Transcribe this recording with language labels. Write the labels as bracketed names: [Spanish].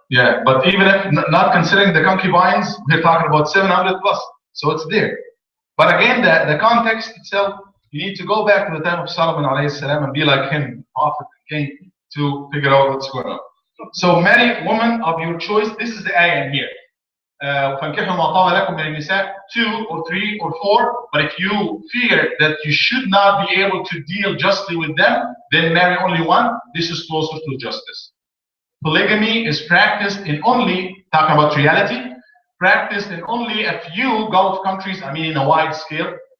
[English] Yeah, but even if not considering the concubines, we're talking about 700 plus. So it's there. But again, the context itself, you need to go back to the time of Solomon alayhi salam and be like him, prophet and king, to figure out what's going on. So marry woman of your choice. This is the ayah in here. [Arabic] فَانْكِحُوا مَا طَابَ لَكُم مِنَ النِّسَاءِ [English] 2 or 3 or 4. But if you fear that you should not be able to deal justly with them, then marry only one. This is closer to justice. Polygamy is practiced in only, talking about reality, practiced in only a few Gulf countries, I mean in a wide scale.